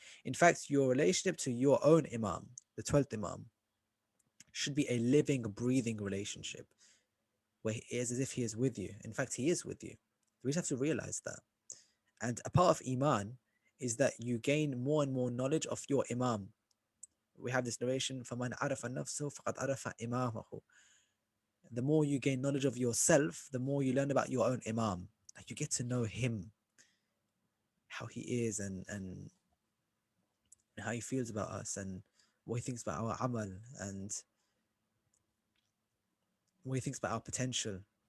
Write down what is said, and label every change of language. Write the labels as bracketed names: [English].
[English] In fact, your relationship to your own Imam, the 12th Imam, should be a living, breathing relationship where he is as if he is with you. In fact, he is with you. We just have to realize that. And a part of Iman is that you gain more and more knowledge of your Imam. We have this narration, [Arabic] فَمَنْ عَرَفَ نَفْسَهُ فَقَدْ عَرَفَ إِمَامَهُ. [English] The more you gain knowledge of yourself, the more you learn about your own Imam. Like you get to know him, how he is, and how he feels about us, and what he thinks about our amal, and what he thinks about our potential.